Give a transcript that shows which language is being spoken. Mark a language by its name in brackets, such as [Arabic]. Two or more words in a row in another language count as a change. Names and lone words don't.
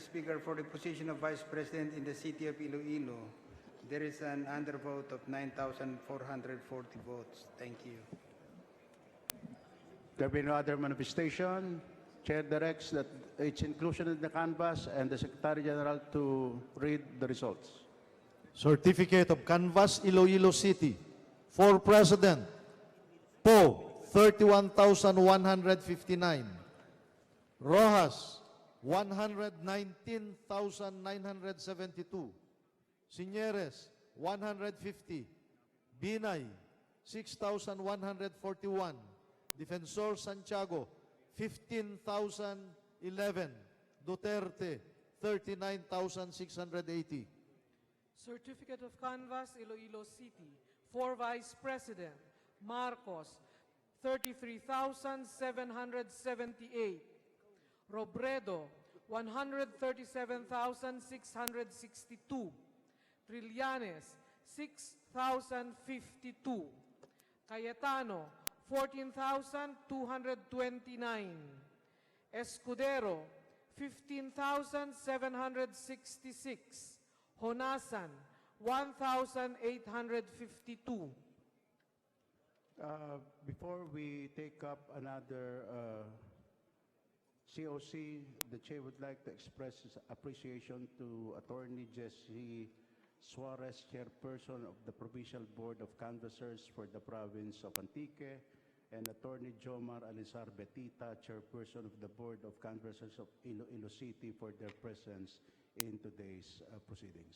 [English] Speaker, for the position of Vice President in the city of Iloilo, there is an undervote of 9,440 votes. Thank you. There be no other manifestation. Chair directs that its inclusion in the canvas and the Secretary General to read the results. Certificate of Canvas, Iloilo City. For President, Poe, 31,159. Rojas, 119,972. Sinieres, 150. Binay, 6,141. Defensor Santiago, 15,011. Duterte, 39,680. Certificate of Canvas, Iloilo City. For Vice President, Marcos, 33,778. Robredo, 137,662. Trillanes, 6,052. Cayetano, 14,229. Escudero, 15,766. Honasan, 1,852. Before we take up another COC, the Chair would like to express his appreciation to Attorney Jesse Suarez, Chairperson of the Provincial Board of Canvassers for the Province of Antique, and Attorney Jomar Alisar Betita, Chairperson of the Board of Canvassers of Iloilo City, for their presence in today's proceedings.